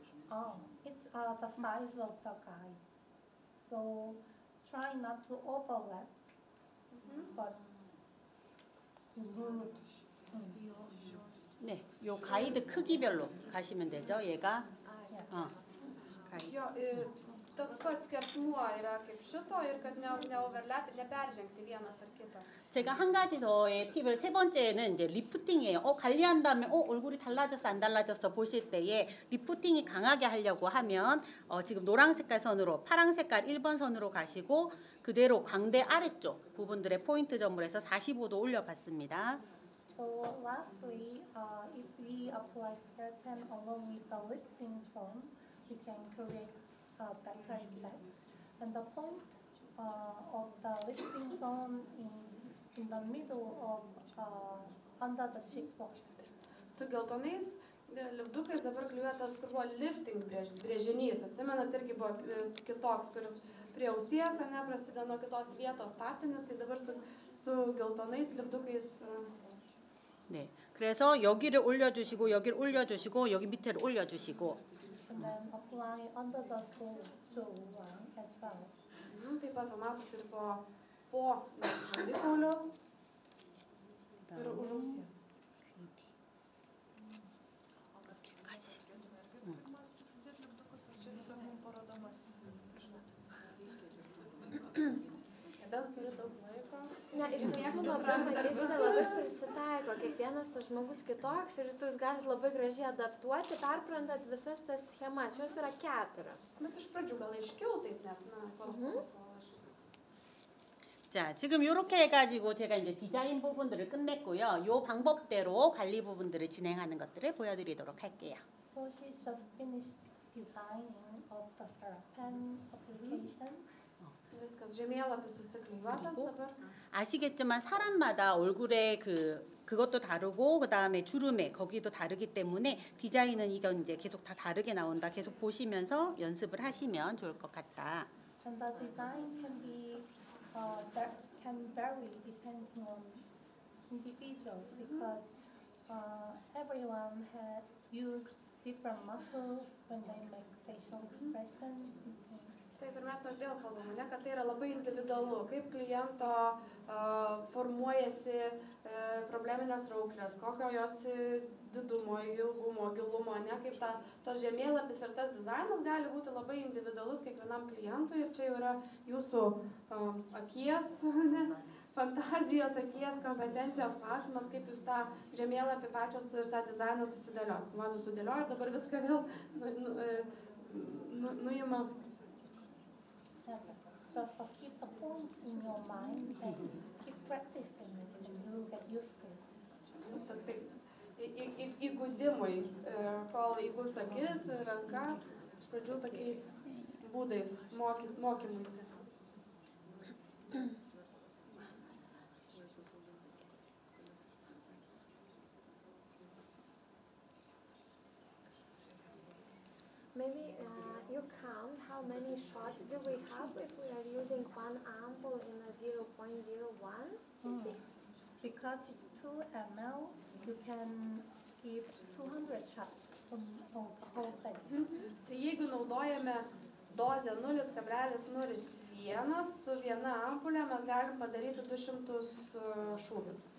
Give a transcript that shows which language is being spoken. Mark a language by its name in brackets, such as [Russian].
[English] Oh, it's the size of the guides. So try not to overlap, but good. [Korean] 네, 요 가이드 크기별로 가시면 되죠. 얘가 [Lithuanian] Jo, toks pats skersmuo yra kaip šito ir kad neperžengti vieną per kitą. [Korean] 제가 한 가지 더의 팁을 세 번째는 이제 리프팅이에요. 관리한 다음에 얼굴이 달라졌어 안 달라졌어 보실 때에 리프팅이 강하게 하려고 하면 지금 노란 색깔 선으로 파랑 색깔 1번 선으로 가시고 그대로 광대 아래쪽 부분들의 포인트 점으로 해서 45도 올려봤습니다. [English] So lastly, if we apply keratin along with the lifting foam, we can create a better effect. And the point of the lifting zone is in the middle of under the cheekbone. [Lithuanian] Su geltonais lipdukais dabar klijuotas, kur buvo lifting brėžinys. Atsimenat, irgi buvo kitoks, kuris prie ausies, prasideda nuo kitos vietos startinis, tai dabar su geltonais lipdukais. [Korean] 네, 그래서 여기를 올려주시고 여기를 올려주시고 여기 밑에를 올려주시고. [English] And then apply under the toe as well. [Lithuanian] Taip pat matot ir po žandikaulių ir už ausies. Nebent turi daug laiko. Ne, iš tiesų labai prisitaiko, kiekvienas tas žmogus kitoks ir jūs galite labai gražiai adaptuoti, perprantat visas tas schemas, jos yra 4. Bet iš pradžių gal aiškiau taip net, [Korean] 자, 지금 이렇게 해가지고 제가 이제 디자인 부분들을 끝냈고요. 이 방법대로 관리 부분들을 진행하는 것들을 보여드리도록 할게요. [English] So she just finished designing of the pen application. [Lithuanian] Viskas žemėlapis susiklijuotas dabar. [Korean] 아시겠지만 사람마다 얼굴에 그것도 다르고 그 다음에 주름에 거기도 다르기 때문에 디자인은 이건 이제 계속 다 다르게 나온다. 계속 보시면서 연습을 하시면 좋을 것 같다. [English] And the design can vary depending on individuals because everyone had used different muscles when they make facial expressions and things. [Lithuanian] Taip, ir mes vėl kalbame, kad tai yra labai individualu, kaip kliento formuojasi probleminės rauklės, kokio jos didumo, ilgumo, gilumo, kaip tas žemėlapis ir tas dizainas gali būti labai individualus kiekvienam klientui ir čia jau yra jūsų akies, fantazijos, akies, kompetencijos klausimas, kaip jūs tą žemėlapį pačios ir tą dizainą susidėlios. Man sudėlioju ir dabar viską vėl nuima. [English] Just keep the points in your mind and keep practicing it and you'll get used to it. [Lithuanian] Toksai įgudimui, kol įgus akis, ranka, iš pradžių tokiais būdais mokymuisi. [English] Maybe you count how many shots do we have if we are using one ampoule in a 0.01 cc? Because it's 2 ml, you can give 200 shots on the whole thing. [Lithuanian] Tai jeigu naudojame dozę 0,01 su viena ampulė, mes galim padaryti 200 šūvių.